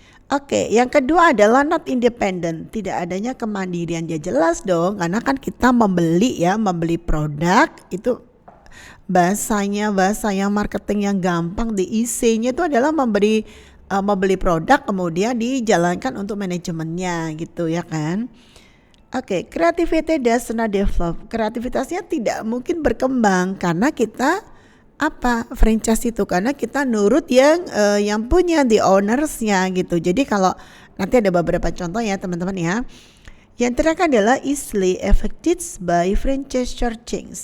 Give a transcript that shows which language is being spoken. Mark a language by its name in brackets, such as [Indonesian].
[Indonesian] Oke, yang kedua adalah [English] not independent, [Indonesian] tidak adanya kemandirian. Ya jelas dong, karena kan kita membeli produk itu bahasanya marketing yang gampang diisinya itu adalah membeli produk kemudian dijalankan untuk manajemennya gitu ya kan. [English] Oke, creativity does not develop. [Indonesian] Kreativitasnya tidak mungkin berkembang karena kita franchise itu, karena kita nurut yang punya the ownersnya gitu. Jadi kalau nanti ada beberapa contoh ya teman-teman ya. Yang terakhir adalah [English] easily affected by franchise change.